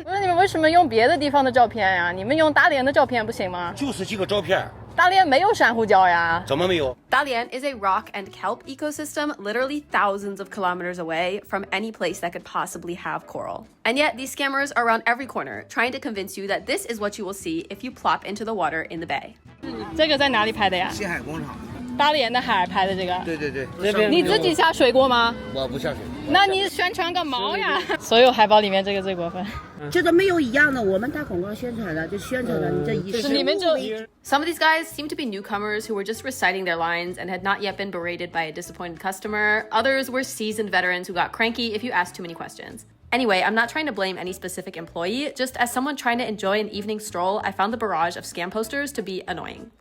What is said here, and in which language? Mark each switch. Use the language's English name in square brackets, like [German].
[Chinese] 不是你们为什么用别的地方的照片呀？你们用大连的照片不行吗？就是这个照片。大连没有珊瑚礁呀。怎么没有？ [English] Dalian is a rock and kelp ecosystem literally thousands of kilometers away from any place that could possibly have coral. And yet, these scammers are around every corner, trying to convince you that this is what you will see if you plop into the water in the bay. [Chinese] 这个在哪里拍的呀？西海工厂。大连的海拍的这个。对对对。你自己下水过吗？我不下水。那你宣传个毛呀！所有海报里面这个最过分。这个没有一样的，我们打广告宣传的，就宣传了你这一是你们就。 [English] Some of these guys seem to be newcomers who were just reciting their lines and had not yet been berated by a disappointed customer. Others were seasoned veterans who got cranky if you asked too many questions. Anyway, I'm not trying to blame any specific employee. Just as someone trying to enjoy an evening stroll, I found the barrage of scam posters to be annoying.